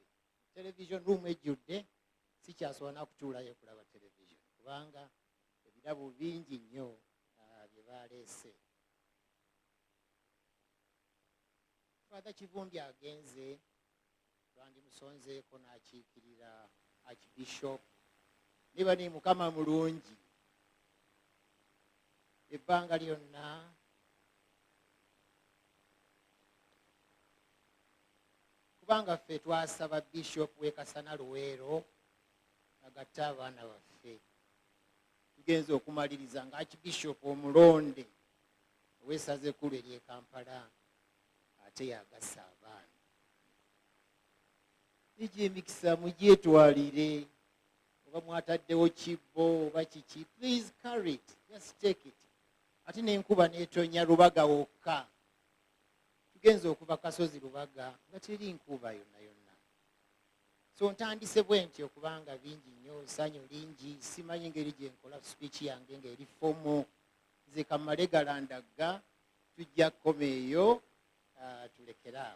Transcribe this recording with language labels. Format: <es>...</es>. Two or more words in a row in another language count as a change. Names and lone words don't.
<en>Television room</en> <lg>ejjudde sikyasobola nakutuulayo kulaba television kubanga ebirabo bingi nnyo bye baleese. Father Kivumbi agenze twandimusonzeeko n'akiikirira Archbishop. Niba ni Mukama mulungi ebbanga lyonna kubanga ffe twasaba Bishop w'Ekasana Luweero agatte abaana baffe. Tugenze okumaliriza nga Archbishop omulonde ow'essaza ekkulu ery'e Kampala ate yagassa abaana. Igi emikisa mugyetwalire oba mwataddewo kibbo oba kiki,</lg> <en>please carry it, just take it.</en> <lg>Ate n'enkuba n'etonya Lubaga wokka. Tugenze okuva Kasozi Lubaga nga teri nkuba yonna yonna. So ntandise bwe ntyo okubanga bingi nnyo, ssanyu lingi, simanyi ngeri gye nkola speech yange ng'eri fomo. Nze kamale galandagga tujja kkoma eyo tulekeraawo.</lg>